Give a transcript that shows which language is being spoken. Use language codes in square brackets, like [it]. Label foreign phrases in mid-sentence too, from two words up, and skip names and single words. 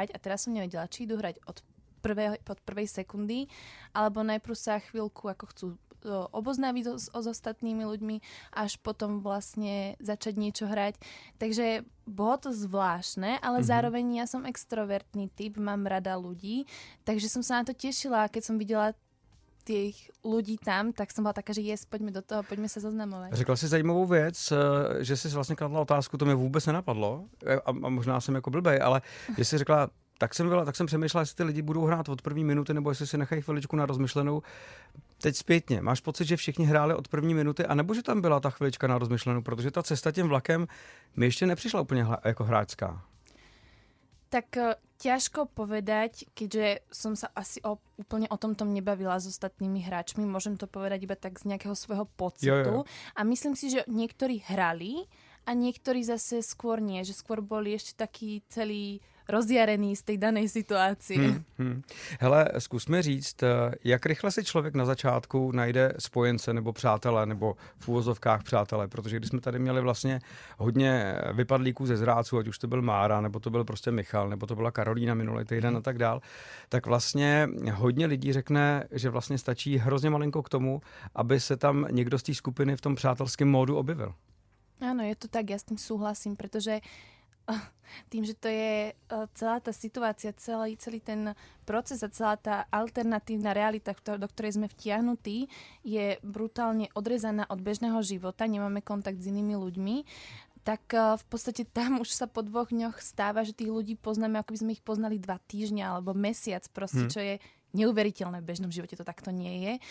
[sk] A teraz som nevedela, či idú hrať od prvej sekundy, alebo najprv sa chvíľku ako chcú oboznámiť s ostatnými ľuďmi, až potom vlastne začať niečo hrať. Takže bolo to zvláštne, ale zároveň ja som extrovertný typ, mám rada ľudí, takže som sa na to tešila. Keď som videla tých ľudí tam, tak som bola taká, že poďme do toho, poďme sa zoznamovať. [cs] Řekla si zajímavou věc, že jsi vlastně kladla otázku, to mě vůbec nenapadlo a možná jsem jako blbej, ale že jsi řekla, tak jsem přemýšlela, jestli ty lidi budou hrát od první minuty, nebo jestli si nechají chviličku na rozmyšlenou. Teď zpětně, máš pocit, že všichni hráli od první minuty, anebo že tam byla ta chvilička na rozmyšlenou, protože ta cesta tím vlakem mi ještě nepřišla úplně jako hráčská. [sk] Tak ťažko povedať, keďže som sa asi úplne o tomto nebavila s ostatnými hráčmi. Môžem to povedať iba tak z nejakého svojho pocitu. [cs] Jo. [sk] A myslím si, že niektorí hrali a niektorí zase skôr nie. Že skôr boli ešte takí celí rozjarený z tej danej situácie. [cs] Hele, zkus mi říct, jak rychle si člověk na začátku najde spojence nebo přátele, nebo v úvozovkách přátele, protože když jsme tady měli vlastně hodně vypadlíků ze zráců, ať už to byl Mára, nebo to byl prostě Michal, nebo to byla Karolína minulý týden a tak dál, tak vlastně hodně lidí řekne, že vlastně stačí hrozně malinko k tomu, aby se tam někdo z té skupiny v tom přátelském módu objevil. [sk] Áno, je to tak, ja s tým súhlasím, pretože tým, že to je celá tá situácia, celý ten proces a celá tá alternatívna realita, do ktorej sme vtiahnutí, je brutálne odrezaná od bežného života, nemáme kontakt s inými ľuďmi, tak v podstate tam už sa po 2 dňoch stáva, že tých ľudí poznáme, ako by sme ich poznali 2 týždňa alebo mesiac proste, čo je neuveriteľné, v bežnom živote to takto nie je.